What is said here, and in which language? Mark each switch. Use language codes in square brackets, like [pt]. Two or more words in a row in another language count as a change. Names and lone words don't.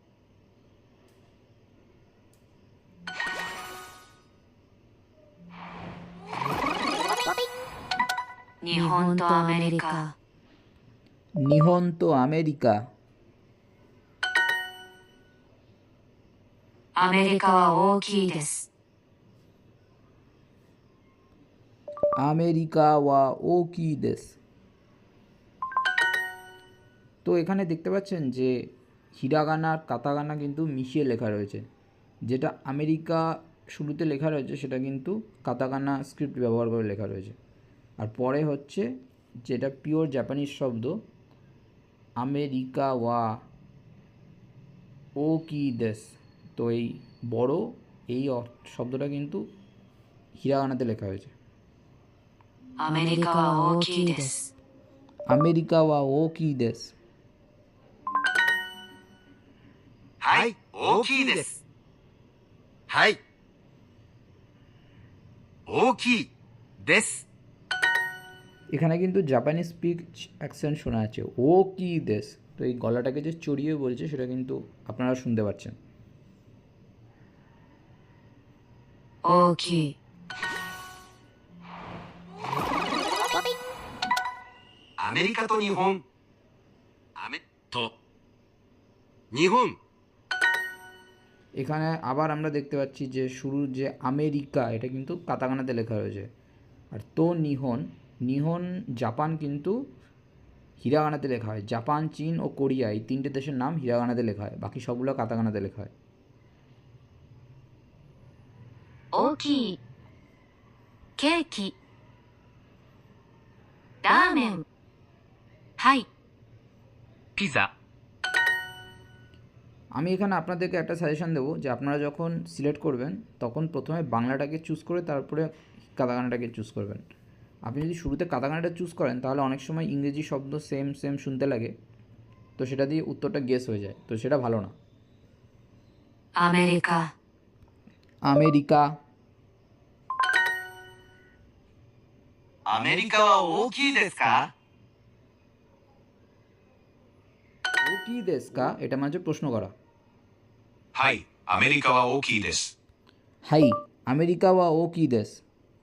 [ja] 日本とアメリカ日本とアメリカ。アメリカは大きいです。アメリカは大きいです। [bn] তো এখানে দেখতে পাচ্ছেন যে হিরাগানা আর কাতাগানা কিন্তু মিশিয়ে লেখা রয়েছে। যেটা আমেরিকা শুরুতে লেখা রয়েছে সেটা কিন্তু কাতাগানা স্ক্রিপ্ট ব্যবহার করে লেখা রয়েছে। আর পরে হচ্ছে যেটা পিওর জাপানিজ শব্দ [ja] アメリカは大きいです, [bn] তো এই বড় এই শব্দটা কিন্তু হিরাগানাতে লেখা হয়েছে। [ja] アメリカは大きいです。アメリカは大きいです. はい、大きいです。はい。大きいです。 [bn] এখানে কিন্তু জাপানি [en] speech accent [bn] শোনা যাচ্ছে [ja] 大きいです, [bn] তো এই গলাটাকে যে চড়িয়ে বলছে সেটা কিন্তু আপনারা শুনতে পাচ্ছেন। [ja] 大きいアメリカと日本。日本。 [bn] এখানে আবার আমরা দেখতে পাচ্ছি যে শুরুর যে আমেরিকা এটা কিন্তু কাতাকানাতে লেখা রয়েছে, আর তো [ja] 日本 日本 [bn] জাপান কিন্তু হিরাগানাতে লেখা হয়। জাপান, চীন ও কোরিয়া এই তিনটে দেশের নাম হিরাগানাতে লেখা হয়, বাকি সবগুলো কাতাকানাতে লেখা হয়। [ja] 大きいケーキラーメンはいピザ。 [bn] আমি এখানে আপনাদেরকে একটা সাজেশন দেবো যে আপনারা যখন সিলেক্ট করবেন তখন প্রথমে বাংলাটাকে চুজ করে তারপরে কাতাকানাটাকে চুজ করবেন। আপনি যদি শুরুতে কাতাকানাটা চুজ করেন তাহলে অনেক সময় ইংরেজি শব্দ [en] same same [bn] শুনতে লাগে, তো সেটা দিয়ে উত্তরটা গেস হয়ে যায়, তো সেটা ভালো না। [ja] アメリカ আমেরিকা アメリカは大きいですか？大きいですか, [bn] এটা মানে হচ্ছে প্রশ্ন করা। [ja] はい、アメリカは大きいです。はい アメリカは大きいです.